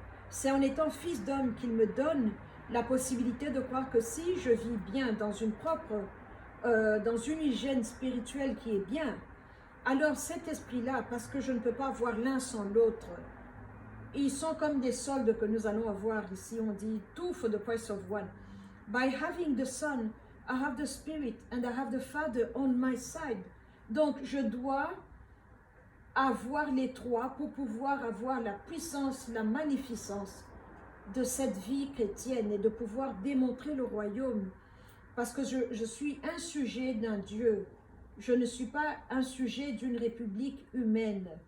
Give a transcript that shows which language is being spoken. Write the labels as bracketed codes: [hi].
[fr] C'est en étant fils d'homme qu'il me donne la possibilité de croire que si je vis bien dans une propre dans une hygiène spirituelle qui est bien, alors cet esprit-là, parce que je ne peux pas voir l'un sans l'autre, ils sont comme des soldes que nous allons avoir ici. On dit [en] two for the price of one. By having the Son, I have the Spirit and I have the Father on my side. [fr] Donc je dois avoir les trois pour pouvoir avoir la puissance, la magnificence de cette vie chrétienne et de pouvoir démontrer le royaume. Parce que je suis un sujet d'un Dieu. Je ne suis pas un sujet d'une république humaine.